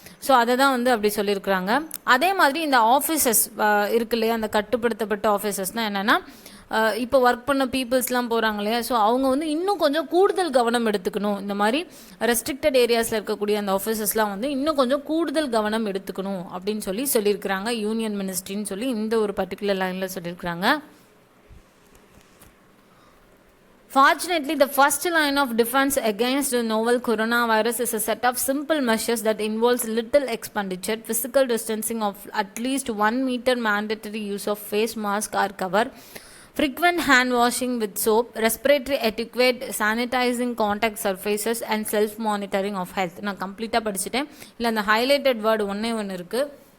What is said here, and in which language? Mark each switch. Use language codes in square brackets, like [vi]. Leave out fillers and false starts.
[ta] So அதை தான் வந்து அப்படி சொல்லியிருக்கிறாங்க. அதே மாதிரி இந்த ஆஃபீஸஸ் இருக்கு இல்லையா, அந்த கட்டுப்படுத்தப்பட்ட ஆஃபீஸஸ்னால் என்னென்னா, இப்போ ஒர்க் பண்ண பீப்புள்ஸ்லாம் போகிறாங்க இல்லையா, ஸோ அவங்க வந்து இன்னும் கொஞ்சம் கூடுதல் கவனம் எடுத்துக்கணும். இந்த மாதிரி ரெஸ்ட்ரிக்டட் ஏரியாஸில் இருக்கக்கூடிய அந்த ஆஃபீஸஸ்லாம் வந்து இன்னும் கொஞ்சம் கூடுதல் கவனம் எடுத்துக்கணும் அப்படின்னு சொல்லியிருக்கிறாங்க யூனியன் மினிஸ்ட்ரின்னு சொல்லி இந்த ஒரு பர்டிகுலர் லைனில் சொல்லியிருக்கிறாங்க. [en] Fortunately, the first line of defense against the novel coronavirus is a set of simple measures that involves little expenditure, physical distancing of at least 1 meter, mandatory use of face mask or cover, frequent hand washing with soap, respiratory etiquette, sanitizing contact surfaces and self monitoring of health. [ta] நான் கம்ப்ளீட்டாக படிச்சுட்டேன். இல்லை அந்த highlighted word ஒன்று இருக்குது.